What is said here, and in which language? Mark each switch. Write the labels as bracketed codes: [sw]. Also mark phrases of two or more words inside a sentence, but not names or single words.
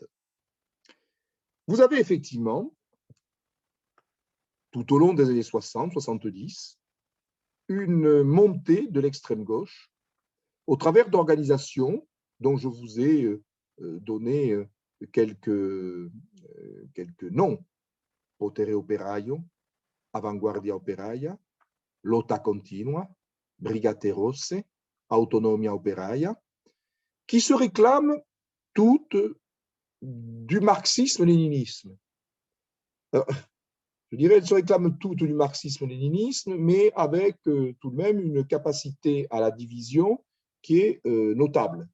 [fr] Vous avez effectivement, tout au long des années 60-70, une montée de l'extrême gauche au travers d'organisations dont je vous ai donné quelques noms: Potere Operaio, Avanguardia Operaia, Lotta Continua, Brigate Rosse, Autonomia Operaia, qui se réclament toutes du marxisme-léninisme. Je dirais qu'elles se réclament toutes du marxisme-léninisme, mais avec tout de même une capacité à la division qui est notable.